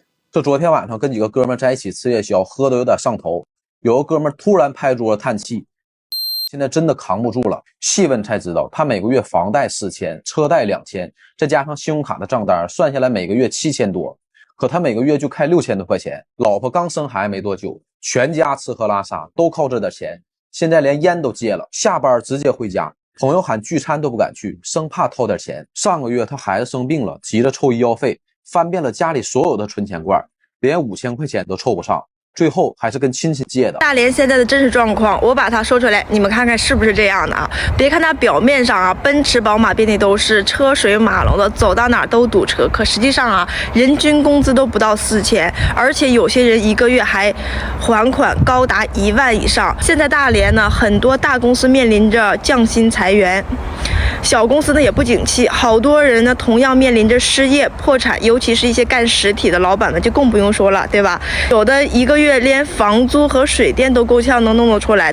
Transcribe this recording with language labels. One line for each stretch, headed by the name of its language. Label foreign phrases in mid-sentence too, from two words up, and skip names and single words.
Chinese: 就昨天晚上跟幾個哥們在一起吃夜宵，喝得有點上頭，有個哥們突然拍桌子嘆氣，現在真的扛不住了。細問才知道，他每個月房貸4000，車貸2000，再加上信用卡的賬單，算下來每個月7000多。可他每個月就開6000多塊錢，老婆剛生孩子沒多久，全家吃喝拉撒都靠這點錢，現在連菸都戒了，下班直接回家，朋友喊聚餐都不敢去，生怕掏點錢。上個月他孩子生病了，急着湊醫藥費， 翻遍了家裡所有的存钱罐，连5000块钱都凑不上，最后还是跟亲戚借的。大连现在的真实状况，我把它说出来，你们看看是不是这样的啊？别看它表面上啊，奔驰、宝马遍地都是，车水马龙的，走到哪儿都堵车。可实際上啊，人均工資都不到4000，而且有些人1 個月還還款高達1萬以上。現在大連呢，很多大公司面臨着降薪裁員。小公司呢也不景氣，好多人呢同樣面臨着失業、破產，尤其是一些幹實體的老闆呢就更不用說了，對吧？有的1個月連房租和水電都夠嗆能弄得出來。